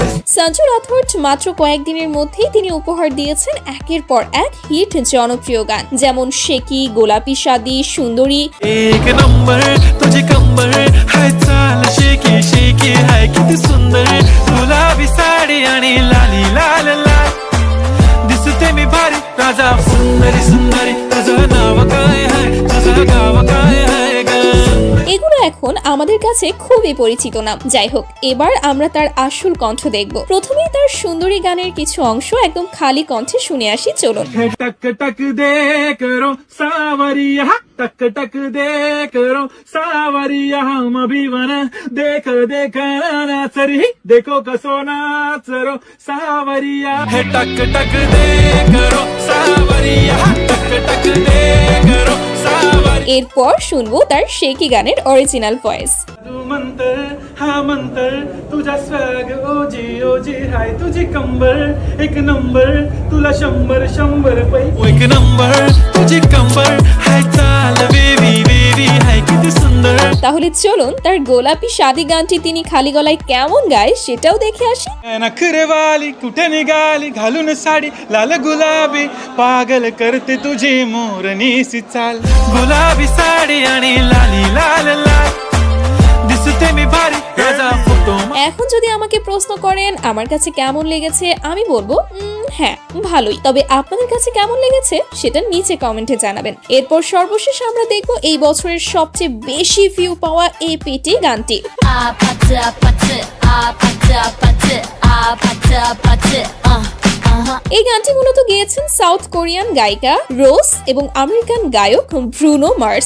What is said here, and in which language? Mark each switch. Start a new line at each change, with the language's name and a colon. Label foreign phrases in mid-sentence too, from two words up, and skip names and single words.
Bangla: সঞ্জু রাথোড মাত্র কয়েকদিনের মধ্যেই তিনি উপহার দিয়েছেন একের পর এক হিট জনপ্রিয় গান, যেমন শেকি, গোলাপি শাদি, সুন্দরী।
Marathi: एक नंबर तुझे कंबर हाय चाल शेकी शेकी हाय किती सुंदर गुलाबी साडी आणि लाली लाल लाल दिसते मी भारी राजा सुंदरी सुंदरी तुझं नाव काय हाय तुझं गाव काय हाय ग।
Bangla: এগুলো এখন আমাদের কাছে খুবই পরিচিত নাম। যাই হোক, এবার আমরা তার আসল কণ্ঠ দেখব। প্রথমেই তার সুন্দরী গানের কিছু অংশ একদম খালি কণ্ঠে শুনে আসি, চলুন।
Rajasthani: टक टक दे करो सावरिया टक टक दे करो सावरिया हम भी वन देख देख नाचरी देखो कसो नाचरो सावरिया है टक टक दे करो सावरिया टक टक दे करो सावरिया।
Bangla: এরপর শুনবো তার শেকি গানের অরিজিনাল ভয়েস।
Marathi: तू मंतर हा मंतर तुझा स्वॅग ओजी हाय तुझी कंबर एक नंबर तुला शंभर शंभर पै एक नंबर तुझी कंबर हाय चाल
English: baby baby
Marathi: हाय किती सुंदर।
Bangla: তাহলে চলুন তার গোলাপি শাদি গানটি তিনি খালি গলায় কেমন গায় সেটাও দেখে আসি।
Marathi: नखरेवाली कुठे निघाली घालून साडी लाल गुलाबी पागल करते तुझी मोरनीसी चाल गुलाबी साडी आणि लाली लाल लाल दिसते मी भारी राजा फोटो।
Bangla: এখন যদি আমাকে প্রশ্ন করেন আমার কাছে কেমন লেগেছে, আমি বলবো হ্যাঁ ভালোই। তবে আপনাদের কাছে কেমন লেগেছে সেটা নিচে কমেন্টে জানাবেন। এরপর সর্বশেষ আমরা দেখব এই বছরের সবচেয়ে বেশি ভিউ পাওয়া এপিটি গানটি। এই গানটি মূলত গেয়েছেন সাউথ কোরিয়ান গায়িকা রোজ এবং আমেরিকান গায়ক ব্রুনো মার্স।